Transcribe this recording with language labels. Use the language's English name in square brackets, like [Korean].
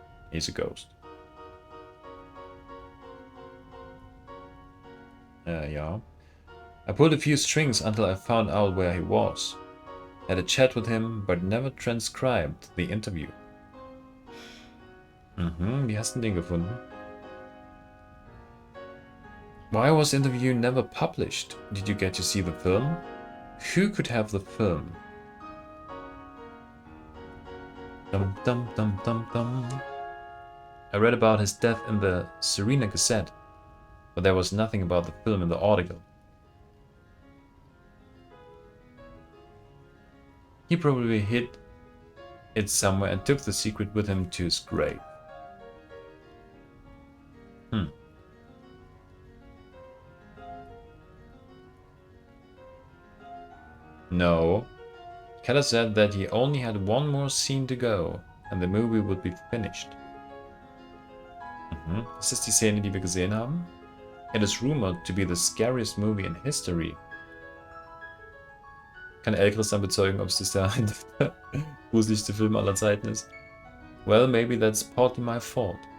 [English] He's a ghost. Yeah. I pulled a few strings until I found out where he was. Had a chat with him, but never transcribed the interview. [German] Wie hast du den gefunden? [English] Why was the interview never published? Did you get to see the film? Who could have the film? Dum dum dum dum dum. I read about his death in the Serena Gazette, but there was nothing about the film in the article. He probably hid it somewhere and took the secret with him to his grave. No. Keller said that he only had one more scene to go and the movie would be finished. [German] Ist das die Szene, die wir gesehen haben? [English] It is rumored to be the scariest movie in history. [German] Kann Elchris dann bezeugen, ob es das der gruseligste Film aller Zeiten ist? [English] Well, maybe that's partly my fault.